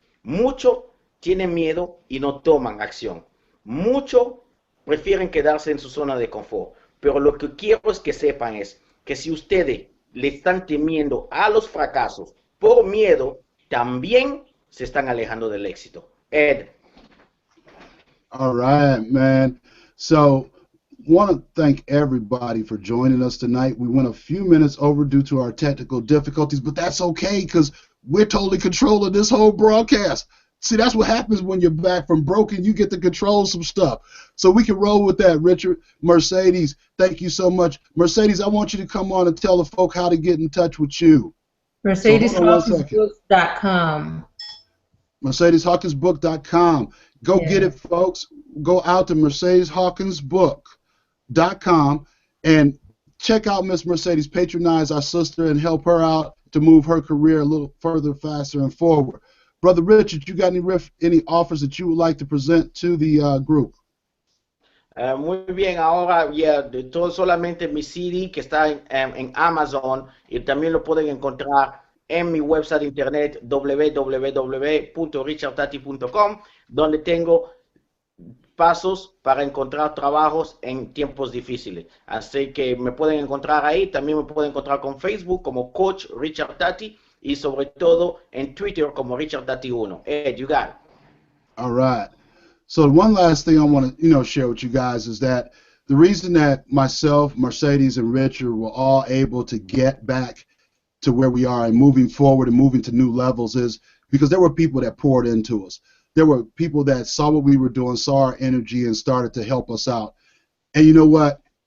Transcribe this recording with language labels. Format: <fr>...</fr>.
<es>Muchos tienen miedo y no toman acción. Muchos prefieren quedarse en su zona de confort. Pero lo que quiero es que sepan es que si ustedes le están temiendo a los fracasos por miedo, también se están alejando del éxito.</es> <en>Ed. All right, man. So, want to thank everybody for joining us tonight. We went a few minutes over due to our technical difficulties, but that's okay because we're totally controlling this whole broadcast. See, that's what happens when you're back from broken. You get to control some stuff. So we can roll with that, Richard. Mercedes, thank you so much. Mercedes, I want you to come on and tell the folk how to get in touch with you. MercedesHawkinsBooks.com. MercedesHawkinsBook.com. Go get it, folks. Go out to MercedesHawkinsBook.com and check out Miss Mercedes. Patronize our sister and help her out to move her career a little further, faster, and forward. Brother Richard, you got any offers that you would like to present to the group?</en> <es>Muy bien, ahora de todo solamente mi CD que está en Amazon y también lo pueden encontrar en mi website de internet www.richardtati.com, donde tengo pasos para encontrar trabajos en tiempos difíciles. Así que me pueden encontrar ahí, también me pueden encontrar con Facebook como Coach Richard Tati y sobre todo en Twitter como Richard Tati 1.</es> <en>Ed, you got it. All right. So one last thing I want to share with you guys is that the reason that myself, Mercedes, and Richard were all able to get back to where we are and moving forward and moving to new levels is because there were people that poured into us. There were people that saw what we were doing, saw our energy, and started to help us out. And you know what?</en>